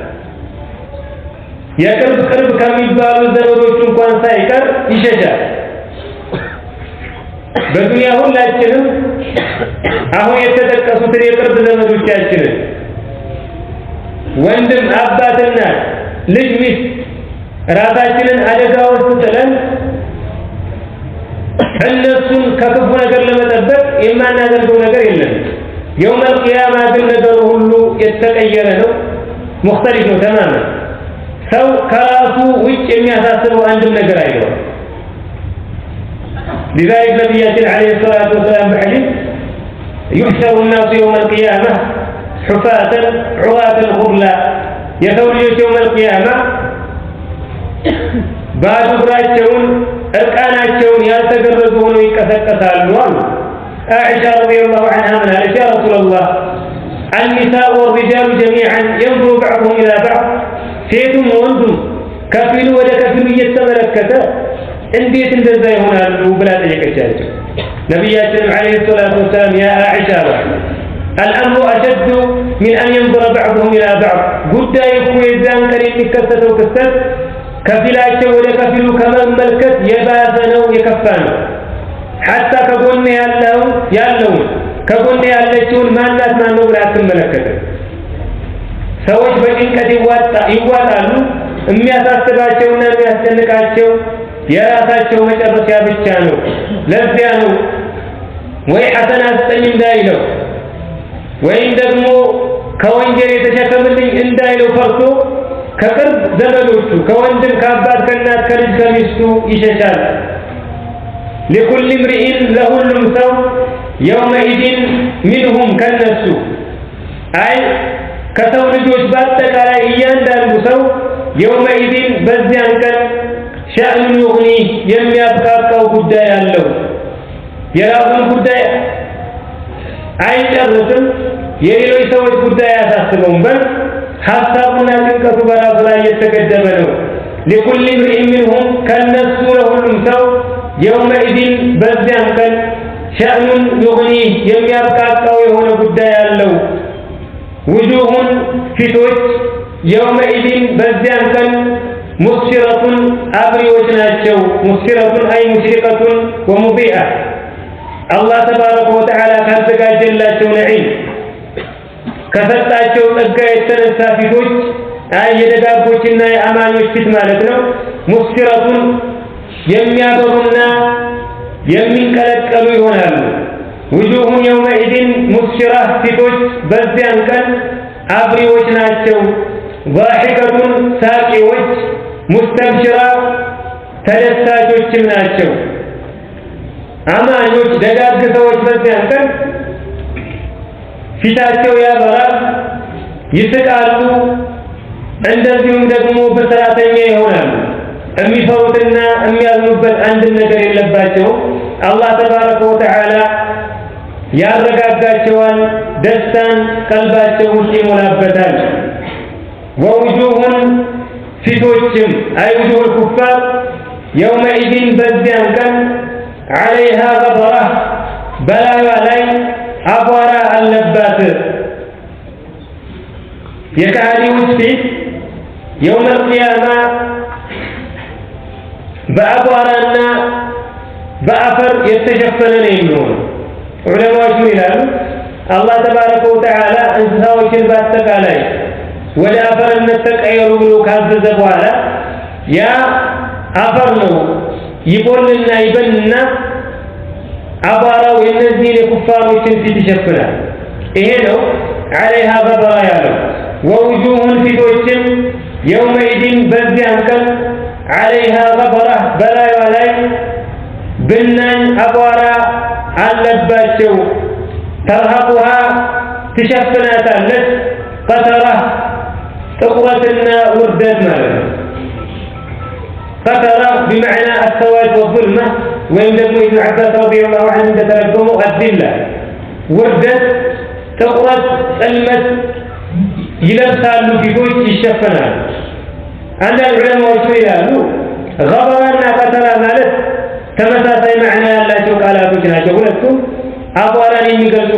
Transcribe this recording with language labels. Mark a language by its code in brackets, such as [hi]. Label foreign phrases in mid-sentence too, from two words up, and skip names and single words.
[am] የቅርብ ከሚባሉ ዘመዶች እንኳን ሳይቀር ይሸሻል በዱንያ ሁላችንም አሁን የተጠቀሱትን የቅርብ ዘመዶቻችንን ወንድም አባትና ልጅ ሚስት ራሳችንን አደጋ ውስጥ ጥለን እነሱን ከክፉ ነገር ለመጠበቅ የማናደርገው ነገር የለም [ar] يوم القيامة [am] ግን ነገሩ ሁሉ የተቀየረ ነው مختلف ነው تماما ሰው ከራሱ ውጭ የሚያሳስበው አንድም ነገር አይኖርም [ar] لذلك نبينا عليه الصلاة والسلام بحديث يحشر الناس يوم القيامة حفاة عراة غرلا يتولون يوم القيامة بعد [am] እግራቸውን እርቃናቸውን ያልተገረዙ ይቀሰቀሳሉ [ar] عائشة رضي الله عنها من قالت يا رسول الله النساء والرجال جميعا ينظر بعضهم إلى بعض [am] ሴቱም ወንዱም ከፊሉ ወደ ከፊሉ እየተመለከተ እንዴት እንደዛ ይሆናሉ ብላ ጠየቀቻቸው ነብያችን [ar] عليه الصلاة والسلام يا عائشة الأمر أشد من أن ينظر بعضهم إلى بعض [am] ጉዳዩ እኮ የዛን ቀን የሚከሰተው ክስተት ከፊላቸው ወደ ከፊሉ ከመመልከት የባሰ ነው የከፋ ነው حتى ከጎን ያለውን ከጎን ያለችውን ማናት ማን ነው ብላ አትመለከትም። ሰዎች በጭንቀት ይዋጣሉ። የሚያሳስባቸውና የሚያስጨንቃቸው የራሳቸው መጨረሻ ብቻ ነው። ለዚያ ነው ወይ ሐሰና ስጠኝ እንዳይለው ወይም ደግሞ ከወንጀል የተሸከምልኝ እንዳይለው ፈርቶ ከቅርብ ዘመዶቹ ከወንድም ከአባት ከእናት ከልጅ ከሚስቱ ይሸሻል። [ar] لكل امرئ [am] ለሁሉም ሰው [ar] يومئذ منهم [am] ከነሱ አይ ከሰው ልጆች በአጠቃላይ እያንዳንዱ ሰው يومئذ በዚያን ቀን [ar] شأن يغنيه [am] የሚያብቃቃው ጉዳይ አለው። የራሱን ጉዳይ አይጨርስም። የሌሎች ሰዎች ጉዳይ አያሳስበውም። በል ሐሳቡና ጭንቀቱ በራሱ ላይ የተገደበ ነው። [ar] لكل امرئ منهم [am] ከነሱ ለሁሉም ሰው يومئذ በዚያን ቀን [ar] شأن يغنيه [am] የሚያብቃቃው የሆነ ጉዳይ አለው። وجوه ፊቶች يومئذ በዚያን ቀን مسفرة አብሪዎች ናቸው። [ar] مسفرة أي مشرقة ومضيئة الله تبارك وتعالى [am] ካዘጋጀላቸው ነዒም ከሰጣቸው ጸጋ የተነሳ ፊቶች የደጋጎችና የአማኞች ፊት ማለት ነው። مسفرة የሚያበሩና የሚንቀለቀሉ ይሆናሉ። [ar] وجوه يومئذ مسفرة [am] ፊቶች በዚያን ቀን አብሪዎች ናቸው። ضاحكة ሳቂዎች مستبشرة ተደሳቾችም ናቸው። አማኞች ደጋግ ሰዎች በዚያን ቀን ፊታቸው ያበራል፣ ይስቃሉ፣ እንደዚሁም ደግሞ በስራተኛ ይሆናሉ። የሚፈሩትና የሚያዝኑበት አንድ ነገር የለባቸውም። [ar] الله تبارك وتعالى [am] ያረጋጋቸዋል፣ ደስታን ቀልባቸው ውስጥ ይሞላበታል። ወውጁሁን ፊቶችም አይ [ar] وجوه الكفار [am] يومئذ በዚያን ቀን [ar] عليها غبرة [am] በላዩዋ ላይ አቧራ አለባት። የካህዲዎች ፊት [ar] يوم القيامة [am] በአቧራና በአፈር የተሸፈነ ነው የሚሆነው። ዑለማዎቹ ይላሉ [ar] الله تبارك وتعالى [am] እንስሳዎችን በአጠቃላይ ወደ አፈርነት ተቀየሩ ብሎ ካዘዘ በኋላ ያ አፈር ነው ይቦልና ይበንና አቧራው የነዚህን የኩፋሮችን ፊት ይሸፍናል። ይሄ ነው [ar] عليها غبرة [am] ያለው። ووجوه ፊቶችም يومئذ በዚያን ቀን [ar] عليها غبرة [am] በላዩዋ ላይ ብናኝ አቧራ አለባቸው። ترهقها ትሸፍናታለች قترة ጥቁረትና ውርደት ማለት ነው። [ar] قترة بمعنى السواد والظلمة [am] ወይም ደግሞ ኢብኑ አባስ [ar] رضي الله عنه [am] እንደተረጎመው الذلة ውርደት፣ ጥቁረት፣ ጽልመት ይለብሳሉ፣ ፊቶች ይሸፈናሉ። አንዳንድ ዑለማዎች ይላሉ غبرና قترة ማለት ተመሳሳይ ማዕና ያላቸው ቃላቶች ናቸው። ሁለቱም አቧራን የሚገልጹ